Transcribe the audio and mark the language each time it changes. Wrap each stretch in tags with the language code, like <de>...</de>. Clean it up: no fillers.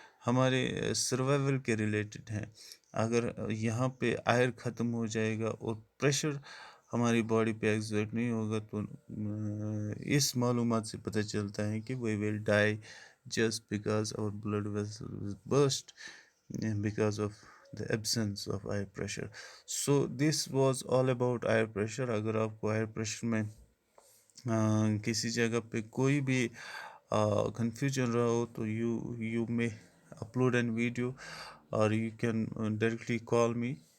<ur>ہمارے سروائیول کے ریلیٹڈ ہیں. اگر یہاں پہ آئر ختم ہو جائے گا اور پریشر ہماری باڈی پہ ایگزرٹ نہیں ہوگا تو اس معلومات سے پتہ چلتا ہے کہ</ur> <en>we will die just because our blood vessels burst because of the absence of air pressure. So this was all about air pressure.</en> <ur>اگر آپ کو air pressure میں کسی جگہ پہ کوئی بھی کنفیوژن رہا ہو تو</ur> <en>you may upload a video or you can directly call me.</en>